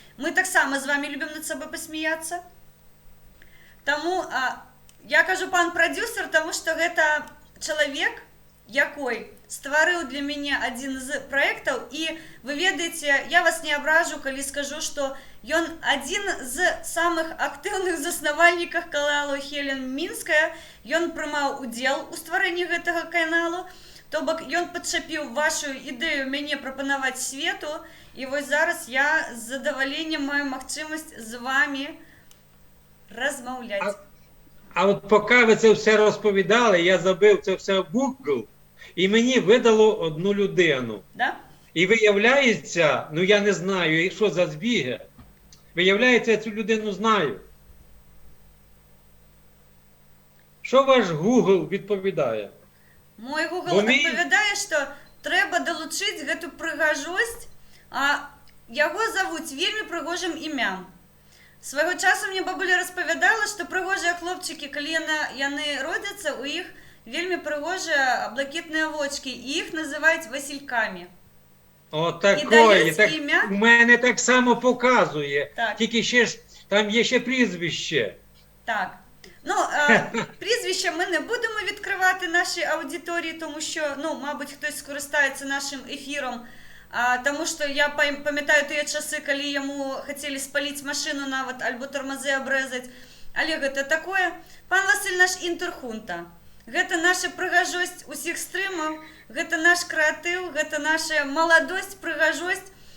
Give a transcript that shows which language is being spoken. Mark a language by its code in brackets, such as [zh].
[be] Мы таксама з вами любім над сабой пасмяяцца. Таму я кажу пан прадюсер, таму што гэта чалавек, якой стварыў для мяне адзін з праектаў, і вы ведаеце, я вас не абражу, калі скажу, што ён адзін з самых актыўных заснавальнікаў каналу Хелен Мінская. Ён прымаў удзел у стварэнні гэтага каналу, то бок ён падчапіў вашу ідэю мяне прапанаваць свету, і вось зараз я з задаваленнем маю магчымасць з вами размаўляць. [uk] А от поки ви це все розповідали, я забив це все в Google, і мені видало одну людину. Да? І виявляється, я не знаю, що за збіги, виявляється, я цю людину знаю. Що ваш Google відповідає? [be] Мой Google [uk] відповідає, що треба долучити [be] гэту прыгажосць, яго завуць вельмі прыгожым імям. Свайго часу мне бабуля распавядала, што прыгожыя хлопчыкі, калі яны родзяцца, у іх вельмі прыгожыя блакітныя вочки, і іх называюць Василькамі. [uk] О, такої, так, у мене так само показує, так. Тільки ще ж, там є ще прізвище. Так. Прізвище ми не будемо відкривати нашій аудиторії, тому що, мабуть, хтось скористається нашим ефіром, тому що я пам'ятаю ті часи, коли йому хотіли спалити машину навіть, або тормози обрезати. [be] Але гэта такое. [uk] Пан Василь наш інтерхунта. [be] Гэта наша прыгажосць усіх стрымаў, гэта наш крэатыў, гэта наша маладосць, прыгажосць.